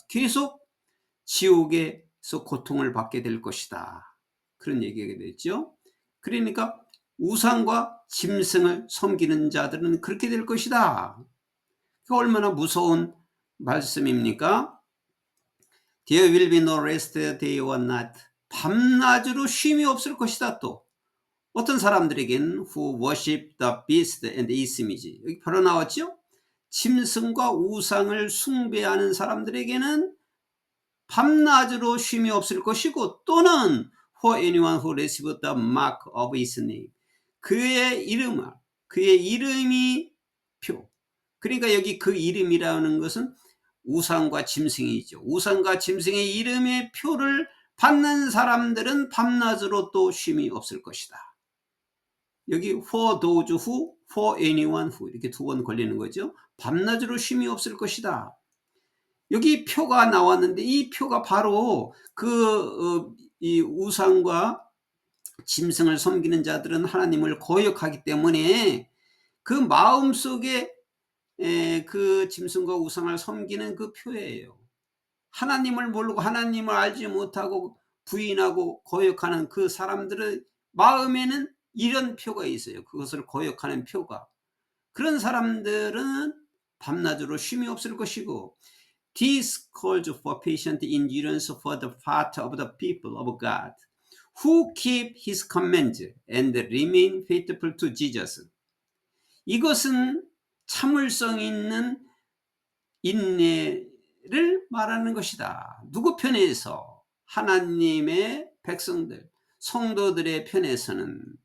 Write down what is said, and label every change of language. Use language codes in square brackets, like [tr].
[ko] 계속 지옥에서 고통을 받게 될 것이다. 그런 얘기가 되죠. 그러니까 우상과 짐승을 섬기는 자들은 그렇게 될 것이다. 얼마나 무서운 말씀입니까? [en] There will be no rest day or night. [ko] 밤낮으로 쉼이 없을 것이다. 또 어떤 사람들에게는 [en] who worship the beast and its image, [ko] 여기 바로 나왔죠. 짐승과 우상을 숭배하는 사람들에게는 밤낮으로 쉼이 없을 것이고, 또는 [en] for anyone who receives the mark of his name, [ko] 그의 이름이 표. 그러니까 여기 그 이름이라는 것은 우상과 짐승이죠. 우상과 짐승의 이름의 표를 받는 사람들은 밤낮으로 또 쉼이 없을 것이다. 여기 [en] for those who, for anyone who, [ko] 이렇게 두 번 걸리는 거죠. 밤낮으로 쉼이 없을 것이다. 여기 표가 나왔는데, 이 표가 바로 이 우상과 짐승을 섬기는 자들은 하나님을 거역하기 때문에 그 마음속에 그 짐승과 우상을 섬기는 그 표예요. 하나님을 모르고 하나님을 알지 못하고 부인하고 거역하는 그 사람들의 마음에는 이런 표가 있어요. 그것을 거역하는 표가. 그런 사람들은 밤낮으로 쉼이 없을 것이고, [en] This calls for patient endurance for the part of the people of God who keep His commands and remain faithful to Jesus. [ko] 이것은 참을성 있는 인내를 말하는 것이다. 누구 편에서? 하나님의 백성들, 성도들의 편에서는.